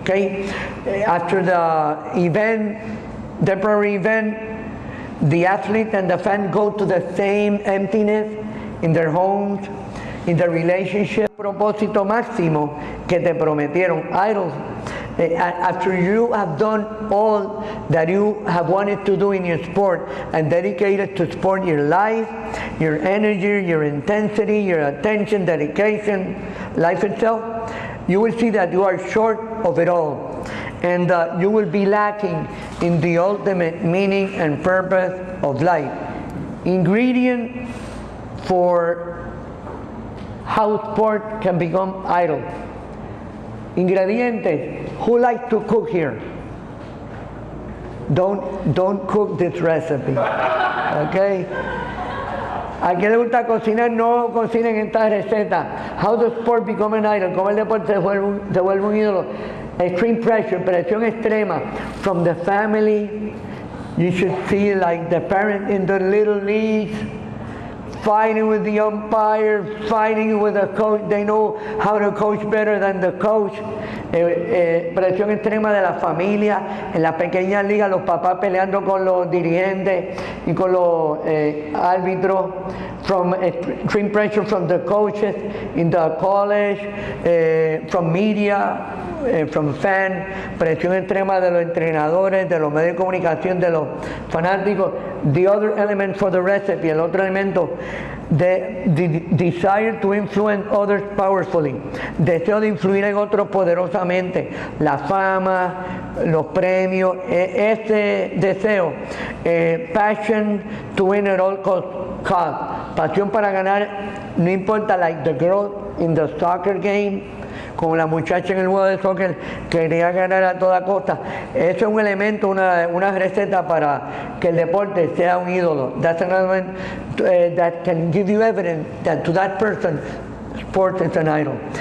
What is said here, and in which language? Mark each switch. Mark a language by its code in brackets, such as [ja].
[en] Okay, after the event, temporary event, the athlete and the fan go to the same emptiness in their homes, in their relationship. [es] Propósito máximo que te prometieron. [en] Idols, after you have done all that you have wanted to do in your sport and dedicated to sport your life, your energy, your intensity, your attention, dedication, life itself, you will see that you are short of it all. And you will be lacking in the ultimate meaning and purpose of life. Ingredient for how sport can become idol. Ingredientes. Who likes to cook here? Don't cook this recipe. Okay? [es] ¿A quién le gusta cocinar? No cocinen esta receta. [en] How does sport become an idol? [es] ¿Cómo el deporte se vuelve un ídolo? [en] Extreme pressure, [es] presión extrema [en] from the family. You should see like the parent in the little leagues fighting with the umpire, fighting with the coach. They know how to coach better than the coach. [es] Presión extrema de la familia, en las pequeñas ligas los papás peleando con los dirigentes y con los árbitros. [en] From extreme pressure from the coaches in the college, from media, from fans, [es] presión extrema de los entrenadores, de los medios de comunicación, de los fanáticos. [en] The other element for the recipe, [es] el otro elemento, [en] the desire to influence others powerfully, [es] deseo de influir en otros poderosamente, la fama, los premios, ese deseo, [en] passion to win at all cost, [es] pasión para ganar, no importa, [en] like the girl in the soccer game, [es] como la muchacha en el juego de soccer quería ganar a toda costa. Eso es un elemento, una receta para que el deporte sea un ídolo. [en] That's another one that can give you evidence that to that person sport is an idol.